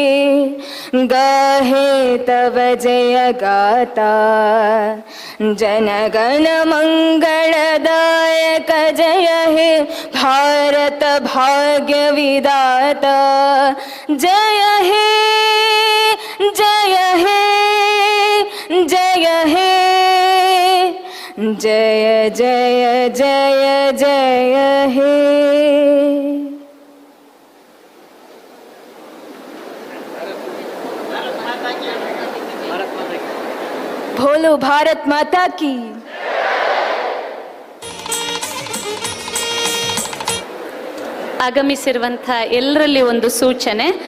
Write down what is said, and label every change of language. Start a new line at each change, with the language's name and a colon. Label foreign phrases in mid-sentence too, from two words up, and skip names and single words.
Bangla: গাহে তব জয় গাথা জনগণ মঙ্গলদায়ক জয় হে ভারত ভাগ্য বিধাতা জয় হে জয় হে জয় হে জয় জয় জয় জয় হে.
Hindi: बोलो भारत माता की.
Kannada: ಆಗಮಿಸಿರುವಂಥ ಎಲ್ಲರಲ್ಲಿ ಒಂದು ಸೂಚನೆ.